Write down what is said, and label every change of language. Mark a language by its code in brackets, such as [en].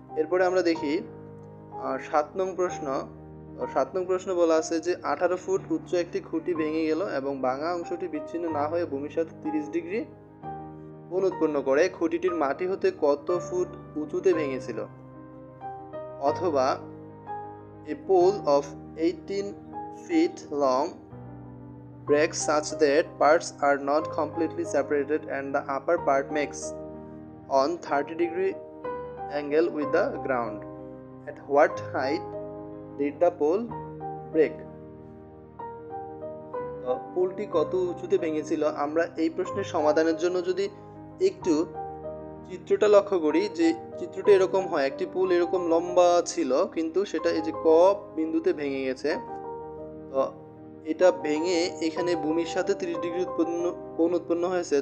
[bn] এরপরে আমরা দেখি 7 নং প্রশ্ন। 7 নং প্রশ্ন বলা আছে যে 18 ফুট উচ্চ একটি খুঁটি ভেঙে গেল এবং ভাঙা অংশটি বিচ্ছিন্ন না হয়ে ভূমির সাথে 30 ডিগ্রি কোণ উৎপন্ন করে খুঁটিটির মাটি হতে কত ফুট উঁচুতে ভেঙেছিল? অথবা [en] a pole of 18 feet long breaks such that parts are not completely separated and the upper part makes on 30 degree angle with the ground. At what height did the pole break? [bn] পোলটি কত উঁচুতে ভেঙেছিল? আমরা এই প্রশ্নের সমাধানের জন্য যদি একটু চিত্রটা লক্ষ্য করি, যে চিত্রটা এরকম হয়, একটি পুল এরকম লম্বা ছিল কিন্তু সেটা এই যে ক বিন্দুতে ভেঙে গেছে। তো এটা ভেঙে এখানে ভূমির সাথে 30 ডিগ্রি কোণ উৎপন্ন হয়েছে।